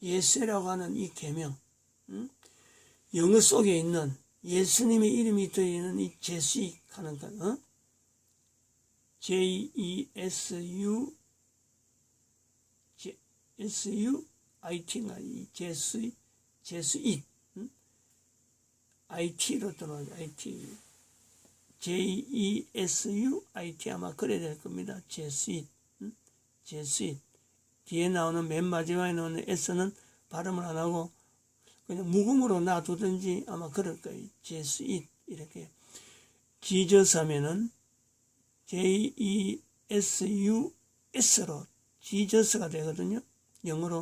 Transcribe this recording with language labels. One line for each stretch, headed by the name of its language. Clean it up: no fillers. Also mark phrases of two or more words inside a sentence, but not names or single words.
Korean: 예수라고 하는 이 계명, 영어 속에 있는 예수님의 이름이 들어있는 이 제수익 하는 것,
English: J-E-S-U,
Korean: S-U-I-T인가, 이 제수익, IT로 들어오죠,
English: IT.
Korean: J-E-S-U-I-T 아마 그래야 될 겁니다. 제수잇. 뒤에 나오는 맨 마지막에 나오는 S는 발음을 안 하고 그냥 묵음으로 놔두든지 아마 그럴 거예요. 제수잇. 이렇게. 지저스 하면은 J-E-S-U-S로 지저스가 되거든요. 영어로.